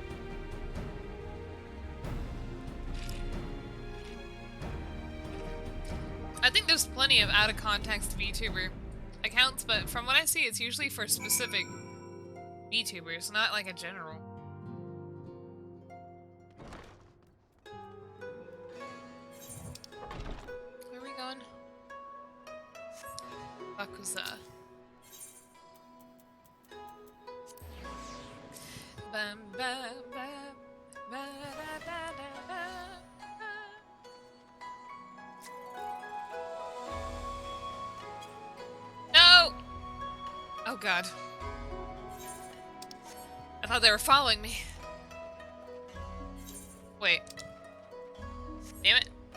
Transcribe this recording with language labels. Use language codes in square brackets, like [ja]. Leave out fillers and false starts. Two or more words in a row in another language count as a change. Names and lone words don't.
[en] I think there's plenty of out-of-context VTuber accounts, but from what I see, it's usually for specific VTubers, not like a general. Where are we going? Bakuza. Bam, bam, bam, ba, da, da, da, da. No! Oh god. I thought they were following me. Wait. Damn it.